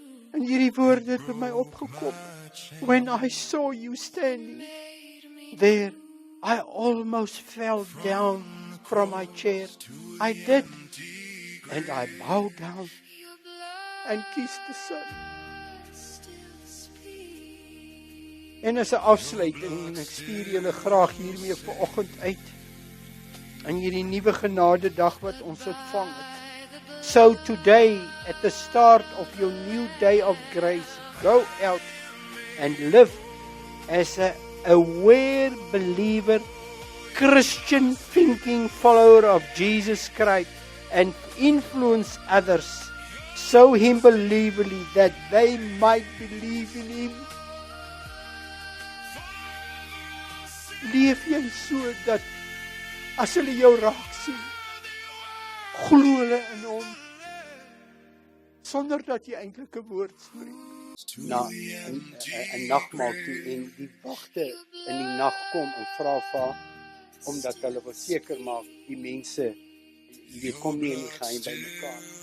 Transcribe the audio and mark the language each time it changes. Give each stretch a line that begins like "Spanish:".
Afrikaans: En hierdie woorde het by my opgekom.
English: When I saw you standing there, I almost fell down from my chair. I did. And I bowed down and kissed the Son.
Afrikaans: En as 'n afsluiting, en ek stuur julle graag hiermee vanoggend uit, in hierdie nuwe genade dag wat ons ontvang het.
English: So today, at the start of your new day of grace, go out and live as a aware believer, Christian thinking follower of Jesus Christ, and influence others, show Him believingly that they might believe in Him.
Afrikaans: Leef jy so dat as hulle jou raak sien, glo hulle in Hom, sonder dat jy eintlik 'n woord spreek. Na 'n nagmaal toe en die wagte in die nag kom en vra vir haar, omdat hulle wil seker maak die mense, jy weet, kom nie in die geheim by mekaar.